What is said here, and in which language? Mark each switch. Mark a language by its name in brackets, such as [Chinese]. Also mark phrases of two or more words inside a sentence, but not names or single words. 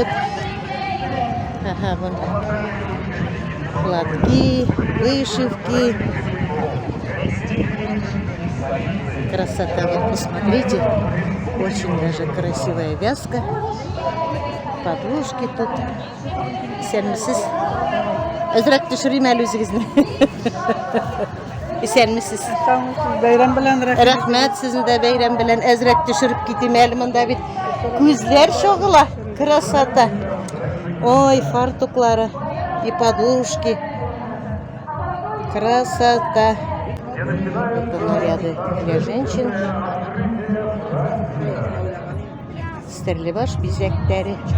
[Russian] Ага, вон платки, вышивки. Красота, вот посмотрите. Очень даже красивая вязка. Подложки тут. [Tatar] Исәнмесез. Азрак төшерим әле үзегезне. Исәнмесез. Бәйрәм белән Рәхмәт, сезне дә бәйрәм белән әзрәк төшереп китим әле, монда бит күзләр шагыла. [Russian] Красота. Ой, фартуклары и подушки. Красота. Это наряды для женщин. [Tatar] Стерлибаш бизәктәре.